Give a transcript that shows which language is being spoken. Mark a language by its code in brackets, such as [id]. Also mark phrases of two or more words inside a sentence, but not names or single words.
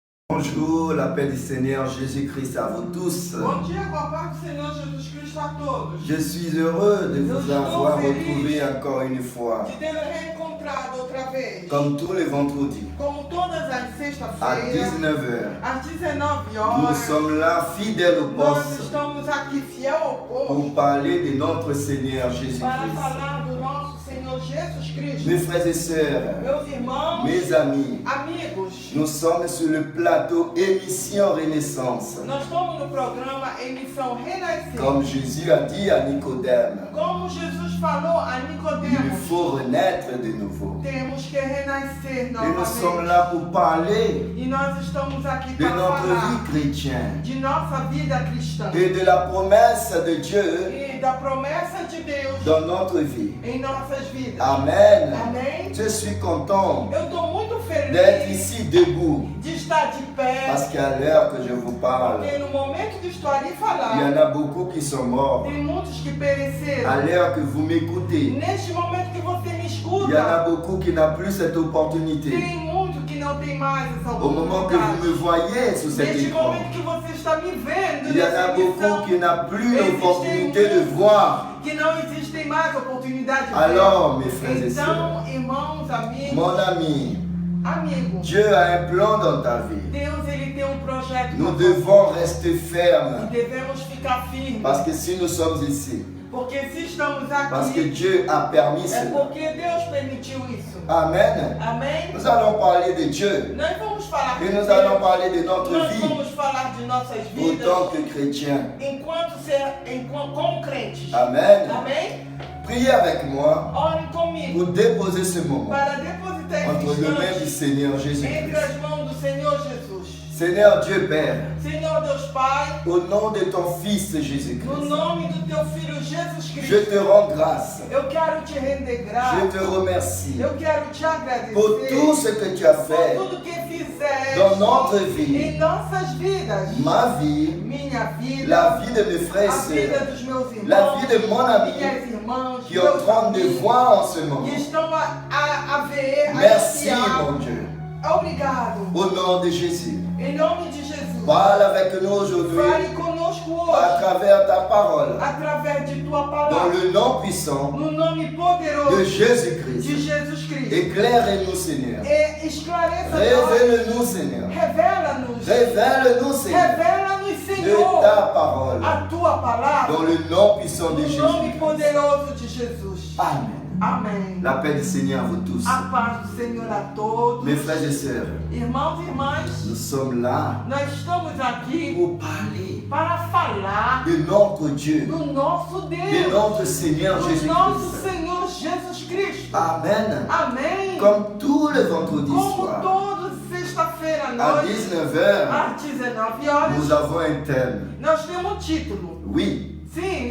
[fr] Bonjour, la paix du Seigneur Jésus-Christ à vous tous. [pt] Bom dia, com a paz do Senhor Jesus Cristo a todos. [fr] Je suis heureux de vous avoir retrouvé encore une fois, [pt] De tê-lo reencontrado outra vez. [fr] comme tous les vendredis, [pt] Como todas as [fr] à [pt] sextas-feiras, 19h. às 19 [fr] Nous [pt] horas, [fr] sommes là, fidèles au [pt] nós [fr] poste, [pt] estamos aqui fiel ao povo [fr] pour parler de notre Seigneur [pt] para Jésus-Christ. falar do nosso Senhor Jesus Cristo. [fr] Mes frères et sœurs, [pt] Meus irmãos, [fr] mes amis, [pt] amigos, [fr] nous sommes sur le plateau Émission Renaissance. [pt] nós estamos no programa Emissão Renascer. [fr] Comme Jésus a dit à Nicodème, [pt] Como Jesus falou a [fr] il [pt] Nicodemos, [fr] faut renaître de nouveau. [pt] temos que renascer [fr] Et nous sommes [pt] novamente. [fr] là pour parler [pt] E nós estamos aqui [fr] de [pt] para [fr] notre [pt] falar [fr] vie chrétienne [pt] de nossa vida cristã [fr] et de la promesse de Dieu [pt] e da promessa de Deus [fr] dans notre vie. [pt] em nossas vidas. Amen. Amém? [fr] Je suis content [pt] Eu estou muito [fr] d'être [pt] feliz [fr] ici debout [pt] de estar de pé, [fr] parce qu'à l'heure que je vous parle, [pt] porque no momento de estar ali [fr] il y [pt] falar, [fr] en a beaucoup qui sont morts. [pt] tem muitos que [fr] À [pt] pereceram. [fr] l'heure que vous m'écoutez, [pt] Neste momento que você me [fr] il y en a [pt] escuta, [fr] beaucoup qui n'ont plus cette opportunité. [pt] tem muito que não tem mais essa [fr] Au moment que vous me [pt] oportunidade. [fr] voyez sur cet [pt] Neste [fr] écran, [pt] momento que você está me vendo [fr] il y en [pt] nessa [fr] a beaucoup [pt] emissão, [fr] qui n'ont plus l'opportunité de voir. [pt] que não existem mais oportunidades de ver. [fr] Alors, mes frères et sœurs, [pt] Então, irmãos, amigos, [fr] mon ami, [pt] amigos, [fr] Dieu a un plan dans ta vie. [pt] Deus ele tem projeto. [fr] Nous [pt] pra [fr] devons [pt] você. [fr] rester fermes. [pt] E devemos ficar firmes. [fr] Parce que si nous sommes ici, [pt] Porque se estamos [fr] parce que [pt] aqui, [fr] Dieu a permis [pt] é [fr] cela. [pt] porque Deus permitiu isso. Amen. Amém? [fr] Nous allons parler de Dieu [pt] Nós vamos falar de [fr] et nous [pt] Deus. [fr] allons parler de notre [pt] Nós [fr] vie [pt] vamos falar de nossas [fr] en [pt] vidas [fr] tant que chrétiens. [pt] como crentes. Amen. Amém? [fr] Priez avec moi [pt] Orem comigo [fr] pour déposer ce moment [pt] para depositar [fr] entre [pt] esses [fr] les mains du [pt] instantes [fr] Seigneur [pt] entre Jésus-Christ. as mãos do Senhor Jesus. [fr] Seigneur Dieu Père, [pt] Senhor Deus Pai, [fr] au nom de ton Fils [pt] no Jésus-Christ, nome do teu Filho Jesus [fr] je [pt] Cristo, [fr] te rends grâce. [pt] eu quero te render graça. [fr] Je te remercie [pt] Eu quero te agradecer [fr] pour tout ce que tu as [pt] por [fr] fait [pt] tudo que fizeste [fr] dans notre vie, [pt] em nossas vidas. [fr] ma vie, [pt] Minha vida, [fr] la vie de mes frères et [pt] a vida [fr] sœurs, [pt] dos meus irmãos, [fr] la vie de mon ami [pt] minhas irmãs, [fr] qui est en train de voir en ce moment. [pt] que estão a ver, a [fr] Merci [pt] espiar. [fr] mon Dieu. [pt] Obrigado. [fr] Au nom de Jésus. [pt] Em nome de Jesus. [fr] Parle avec nous aujourd'hui [pt] Fale conosco [fr] à [pt] hoje, [fr] travers ta parole. [pt] através de tua [fr] Dans [pt] palavra, [fr] le nom puissant [pt] no nome [fr] de [pt] poderoso de Jésus-Christ. Jesus Cristo. [fr] Éclaire-nous Seigneur. [pt] E esclareça-nos, [fr] Révèle-nous Seigneur. [pt] revela-nos, [fr] Révèle-nous Seigneur. [pt] revela-nos, [fr] De [pt] Senhor, [fr] ta parole. [pt] a tua palavra. [fr] Dans le nom puissant de [pt] No nome Jésus. poderoso de Jesus. Amen. Amém. [fr] La paix du Seigneur à vous tous. [pt] A paz do Senhor a todos. [fr] Mes frères et sœurs, [pt] Irmãos e irmãs, [fr] nous sommes là [pt] nós estamos aqui [fr] pour parler [pt] para falar [fr] de notre Dieu, [pt] do nosso [fr] de [pt] Deus, [fr] notre Seigneur [pt] do nosso Jésus-Christ. Senhor Jesus Cristo. Amen. Amém. [fr] Comme tous les vendredis [pt] Como [fr] soirs, [pt] toda sexta-feira à [fr] à [pt] noite, 19h, às 19 horas, [fr] nous avons un thème. [pt] nós temos um título. [fr] Oui, [pt] Sim,